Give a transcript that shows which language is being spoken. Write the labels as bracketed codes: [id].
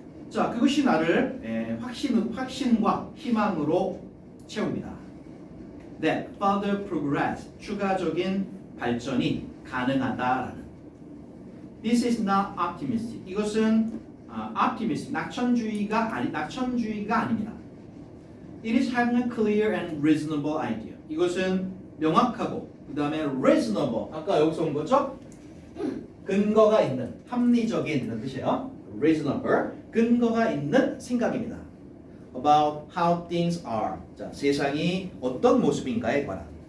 [ko] 자, 그것이 나를 확신과 희망으로 채웁니다. [en] That further progress, [ko] 추가적인 발전이 가능하다라는. [en] This is not optimistic. [ko] 이것은 optimistic, 낙천주의가 아닙니다. [en] It is having a clear and reasonable idea. [ko] 이것은 명확하고 그 다음에 reasonable. 아까 여기서 온 거죠? 근거가 있는, 합리적인 이런 뜻이에요. [en] reasonable. [ko] 근거가 있는 생각입니다. [en] About how things are. [ko] 자, 세상이 어떤 모습인가에 관한.